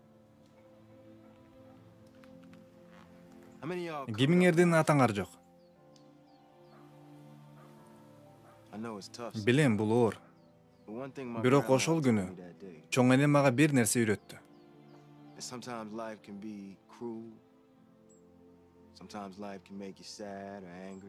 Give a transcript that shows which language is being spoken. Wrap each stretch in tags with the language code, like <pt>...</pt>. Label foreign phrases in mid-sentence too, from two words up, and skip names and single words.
<ky>Кимиңердин атаңар жок? Билем, бул оор. Бирок ошол күнү чоң энем мага бир нерсе үйрөттү.</ky> <en>Sometimes life can be cruel. Sometimes life can make you sad or angry.</en>